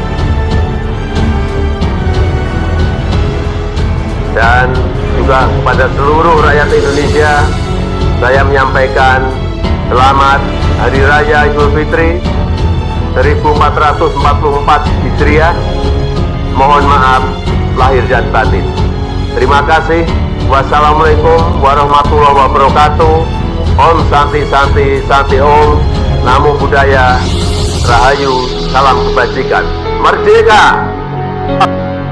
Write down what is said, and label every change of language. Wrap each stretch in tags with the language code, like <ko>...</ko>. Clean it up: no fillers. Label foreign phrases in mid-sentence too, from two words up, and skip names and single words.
<id>Dan juga kepada seluruh rakyat Indonesia, saya menyampaikan selamat Hari Raya Idul Fitri 1444 Hijriah. Mohon maaf lahir dan batin. Terima kasih.</id> <ar>والسلام عليكم ورحمة الله وبركاته.</ar> <sa>Om Santi Santi Santi Om.</sa> <pi>Namo Buddhaya.</pi> <id>Rahayu. Salam kebajikan. Merdeka!</id>